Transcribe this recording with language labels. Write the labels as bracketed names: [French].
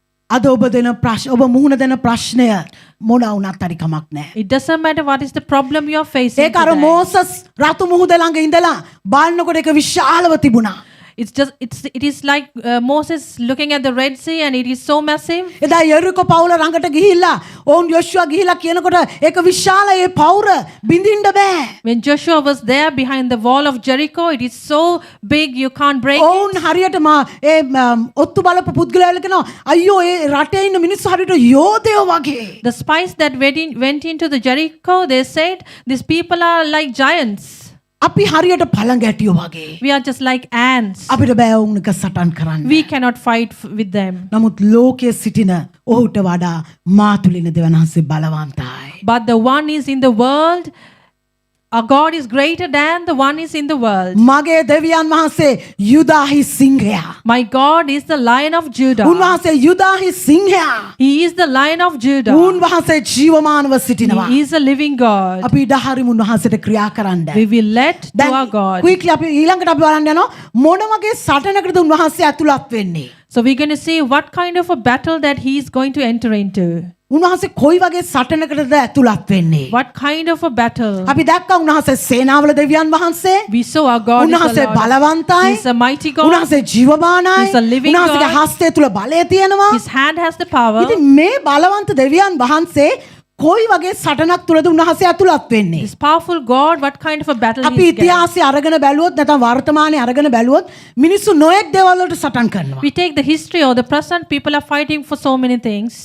[Sinhala] අද ඔබ දෙන ප්‍රශ්න ඔබ මුහුණ දෙන ප්‍රශ්නය මොන වුණත් හරි කමක් නැහැ. [English] It doesn't matter what is the problem you are facing [Sinhala] ඒක අර [English] today. [Sinhala] මෝසස් රතු මුහුද ළඟ ඉඳලා බලනකොට ඒක විශාලව තිබුණා. [English] It is like Moses looking at the Red Sea and it is so massive. [Sinhala] එදා යෙරිකෝ පවුල ළඟට ගිහිල්ලා ඔවුන් යොෂුවා ගිහිල්ලා කියනකොට ඒක විශාල ඒ පවුර බිඳින්න බෑ. [English] When Joshua was there behind the wall of Jericho, it is so big you can't break it. [Sinhala] ඔවුන් හරියට ඒ ඔත්තු බලපු පුද්ගලයෝ කියනවා අයියෝ ඒ රටේ ඉන්න මිනිස්සු හරියට යෝධයෝ වගේ. [English] The spies that went into the Jericho, they said, these people are like giants. [Sinhala] අපි හරියට පළඟැටියෝ වගේ. [English] We are just like ants. [Sinhala] අපිට බෑ වුන් එක සටන් කරන්න. [English] We cannot fight with them. [Sinhala] නමුත් ලෝකයේ සිටින ඔහුට වඩා මා තුළ ඉන්න දෙවියන් වහන්සේ බලවන්තයි. [English] But the one is in the world, our God is greater than the one is in the world. [Sinhala] මගේ දෙවියන් වහන්සේ යුදාහි සිංහයා. [English] My God is the Lion of Judah. [Sinhala] උන්වහන්සේ යුදාහි සිංහයා. [English] He is the Lion of Judah. [Sinhala] උන්වහන්සේ ජීවමානව සිටිනවා. [English] He is a living God. [Sinhala] අපි ඉඩහරිමු උන්වහන්සේට ක්‍රියා කරන්න. [English] We will let to our God. [Sinhala] ක්වික්ලි අපි ඊළඟට අපි බලන්න යනවා මොන වගේ සටනකටද උන්වහන්සේ ඇතුළත් වෙන්නේ. [English] So we're going to see what kind of a battle that he is going to enter into. [Sinhala] උන්වහන්සේ කොයි වගේ සටනකටද ඇතුළත් වෙන්නේ. [English] What kind of a battle? [Sinhala] අපි දැක්කා උන්වහන්සේ සේනාවල දෙවියන් වහන්සේ. [English] We saw our God is [Sinhala] උන්වහන්සේ [English] the Lord. [Sinhala] බලවන්තයි. [English] He is a mighty God. [Sinhala] උන්වහන්සේ ජීවමානයි. [English] He is a living [Sinhala] උන්වහන්සේගේ [English] God. [Sinhala] හස්තය තුල බලය තියෙනවා. [English] His hand has the power. [Sinhala] ඉතින් මේ බලවන්ත දෙවියන් වහන්සේ කොයි වගේ සටනක් තුලද උන්වහන්සේ ඇතුළත් වෙන්නේ. [English] This powerful God, what kind of a battle [Sinhala] අපි [English] he is getting? [Sinhala] ඉතිහාසය අරගෙන බැලුවොත් නැත්නම් වර්තමානයේ අරගෙන බැලුවොත් මිනිස්සු නොයෙක් දේවල් වලට සටන් කරනවා. [English] We take the history or the present, people are fighting for so many things.